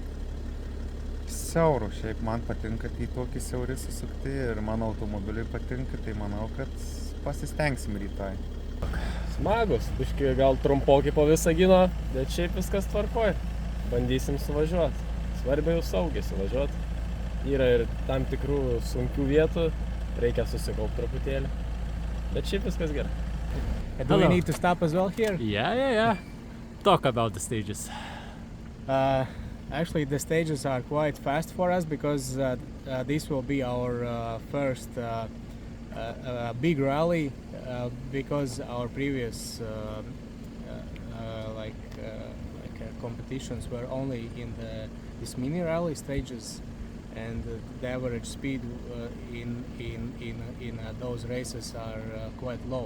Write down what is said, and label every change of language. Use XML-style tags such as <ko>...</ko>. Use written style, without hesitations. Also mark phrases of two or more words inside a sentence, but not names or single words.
<lt>Siaurų, šiaip man patinka, tai tokį siaurį susukti ir mano automobiliui patinka, tai manau, kad pasistengsim rytoj. Smagus, biški gal trumpoki po Visagino, bet šiaip viskas tvarkoj. Bandysim suvažiuoti. Svarbiai jau saugiai suvažiuoti. Yra ir tam tikrų sunkių vietų, reikia susikaupti truputėlį. Bet šiaip viskas gerai.</lt> <en>Do we need to stop as well here? Yeah. Talk about the stages. Actually, the stages are quite fast for us because this will be our first big rally because our previous competitions were only in these mini rally stages, and the average speed in those races are quite low.</en>